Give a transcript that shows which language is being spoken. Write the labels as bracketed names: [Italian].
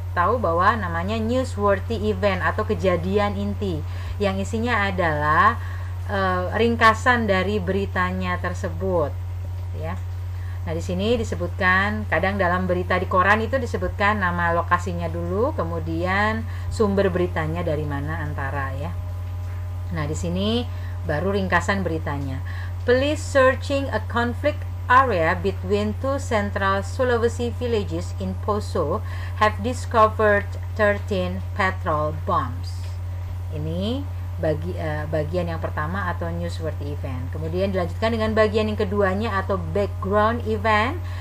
[Indonesian] tahu bahwa namanya newsworthy event atau kejadian inti yang isinya adalah ringkasan dari beritanya tersebut, ya. Nah, di sini disebutkan, kadang dalam berita di koran itu disebutkan nama lokasinya dulu, kemudian sumber beritanya dari mana antara, ya. Nah, di sini baru ringkasan beritanya. [English] Police searching a conflict area between two central Sulawesi villages in Poso have discovered 13 petrol bombs. [Indonesian] Ini bagian yang pertama atau newsworthy event. Kemudian dilanjutkan dengan bagian yang keduanya atau background event.